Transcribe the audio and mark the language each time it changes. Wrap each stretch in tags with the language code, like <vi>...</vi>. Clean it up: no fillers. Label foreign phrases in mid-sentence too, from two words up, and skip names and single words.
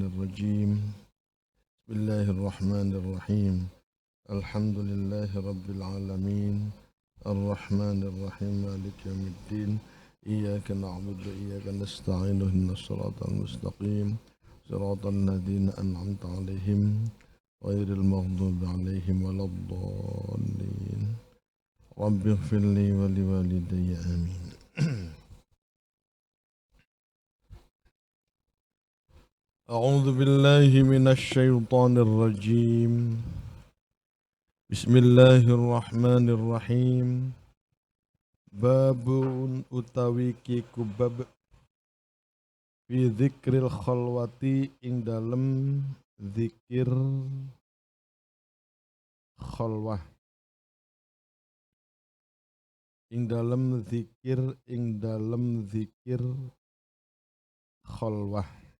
<ar>الرجيم بسم الله الرحمن الرحيم الحمد لله رب العالمين الرحمن الرحيم مالك يوم الدين إياك نعبد وإياك نستعين اهدنا الصراط المستقيم صراط الذين أنعمت عليهم غير المغضوب عليهم ولا الضالين رب اغفر لي ولوالدي آمين. أعوذ بالله من الشيطان الرجيم بسم الله الرحمن الرحيم Babun</ar> <jv>utawi kiku bab</jv> <ar>في ذكر الخلوة</ar> <jv>ing dalem zikir khalwah ing dalem zikir khalwah</jv>